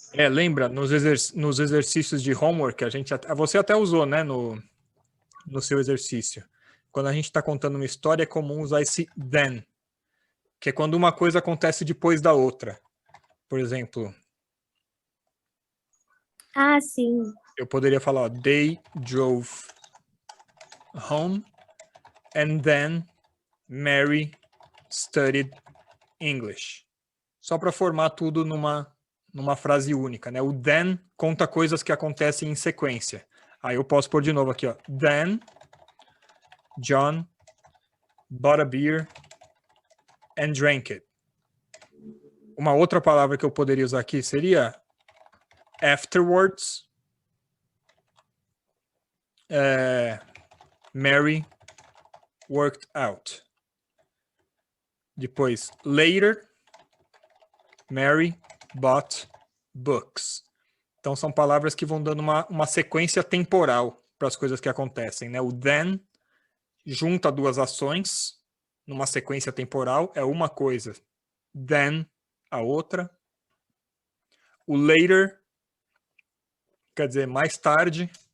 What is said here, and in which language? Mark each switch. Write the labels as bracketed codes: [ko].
[pt] Lembra, nos exercícios de homework, você até usou, né, no seu exercício. Quando a gente está contando uma história, é comum usar esse then, que é quando uma coisa acontece depois da outra. Por exemplo, Sim. eu poderia falar, ó, [en] they drove home and then Mary studied English. [pt] Só para formar tudo numa frase única, né? O then conta coisas que acontecem em sequência. Aí eu posso pôr de novo aqui, ó. [en] Then John bought a beer and drank it. [pt] Uma outra palavra que eu poderia usar aqui seria afterwards. [en] Mary worked out. [pt] Depois, [en] later, Mary bought books. [pt] Então, são palavras que vão dando uma sequência temporal para as coisas que acontecem, né? O then junta duas ações numa sequência temporal, é uma coisa. Then, a outra. O later quer dizer mais tarde.